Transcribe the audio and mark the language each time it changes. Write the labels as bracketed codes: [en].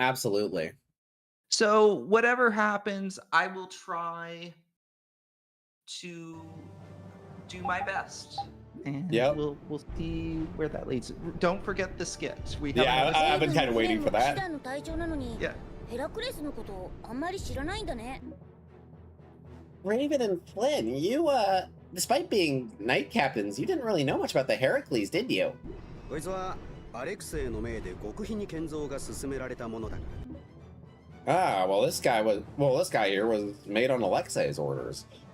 [en] absolutely. so whatever happens, I will try to do my best. And Yep. we'll see where that leads. Don't forget the skit. We have Yeah, I've been kind of waiting for that. Yeah. [ja] ヘラクレスのことあんまり知らないんだね。 [en] Raven and Flynn, you, despite being knight captains, you didn't really know much about the Heracles, did you? [ja] こいつはアレクセイの命で極秘に建造が進められたものだから。 [en] Ah, this guy here was made on Alexei's orders.